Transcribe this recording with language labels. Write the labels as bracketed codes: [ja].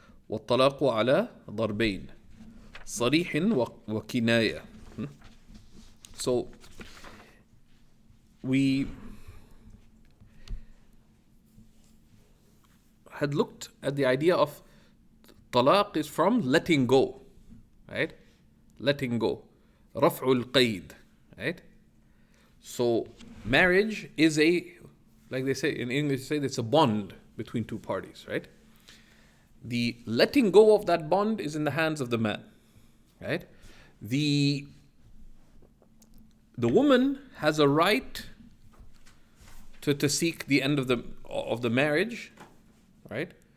[ar] وَالطَّلَاقُ عَلَى ضَرْبَيْنِ صَرِيحٍ وَكِنَايَةٍ. [en] So, we had looked at the idea of talaq is from letting go, right? Letting go. [ar] رَفْعُ الْقَيْد, right? [en] So, marriage is like they say in English, they say it's a bond between two parties, right? The letting go of that bond is in the hands of the man, right? The woman has a right to seek the end of the marriage, right?